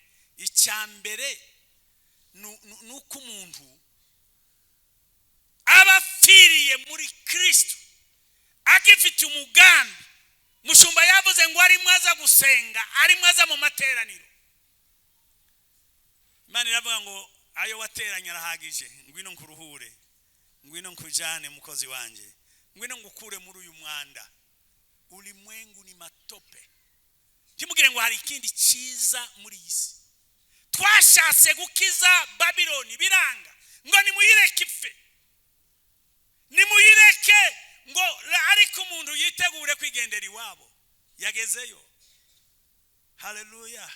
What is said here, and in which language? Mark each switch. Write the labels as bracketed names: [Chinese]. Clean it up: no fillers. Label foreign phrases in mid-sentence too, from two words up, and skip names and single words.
[Kinyarwanda] Icyambere nuko umuntu abapfiriye muri Kristo agifite umugambi. Mushumba yavuze ngo ari mwaza gusenga, ari mwaza mu materaniro. Imana iravuga ngo ayo wateranya arahagije, ngwino nkuruhure, ngwino nkujane mukozi wanje, ngwino ngukure muri uyu mwanda. [Swahili] Ulimwengu ni matope. [Kinyarwanda] Timugire ngo hari ikindi cyiza muri isi. Twashatse gukiza Babiloni biranga, ngo nimuyireke ipfe, nimuyireke, ngo ariko umuntu yitegure kwigendera iwabo. Yagezeyo. Haleluya.